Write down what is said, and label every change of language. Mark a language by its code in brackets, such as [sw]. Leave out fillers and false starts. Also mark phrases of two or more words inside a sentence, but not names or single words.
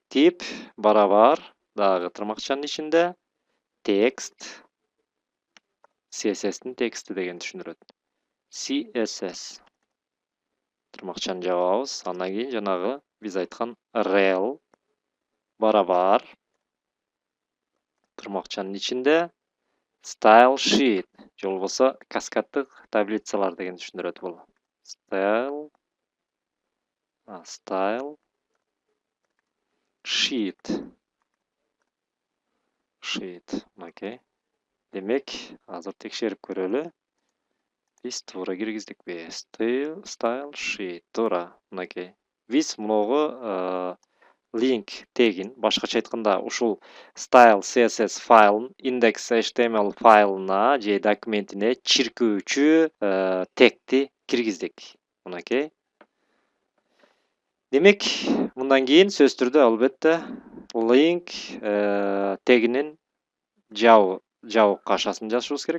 [ky] Тип барабар дагы тырмакчанын ичинде text CSS'тин тексти дегенди түшүндүрөт. CSS тырмакчаны жабабыз. Андан кийин жанагы биз айткан rel барабар тырмакчанын ичинде [en] style sheet [ky] же болбосо каскаддык таблицалар дегенди түшүндүрөт бул. [en] Style sheet. [ky] Окей. Демек, азыр текшерип көрөлү. Биз туура киргиздикпи? [en] Style sheet [ky] туура. Окей. Биз муногу link тегин, башкача айтканда ушул style CSS файлын index HTML файлына же документине чиркөөчү тегти киргиздик. Окей. Демек, мындан кийин сөзсүз түрдө албетте link тегинин жабык кашасын жазышыбыз керек.